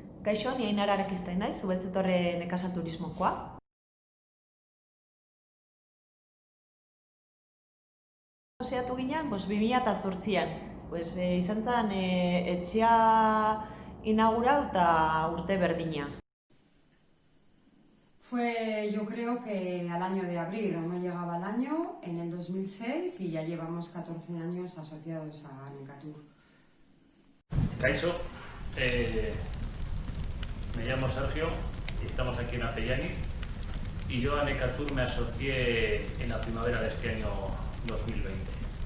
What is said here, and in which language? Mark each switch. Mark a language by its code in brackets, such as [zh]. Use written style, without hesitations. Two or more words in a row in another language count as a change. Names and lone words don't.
[eu] Kaixo, ni Ainara Arakiztain naiz, Zubeltzutorre nekazal turismokoa. Asoziatu ginen, 2008an. Izan zen etxea inaugurau eta urte berdina. [es] Fue, yo creo que al año de abril, no llegaba el año, en el 2006, y ya llevamos 14 años asociados a Necatur. Kaixo, me llamo Sergio, estamos aquí en Apellaniz y yo a Necatur me asocié en la primavera de este año 2020.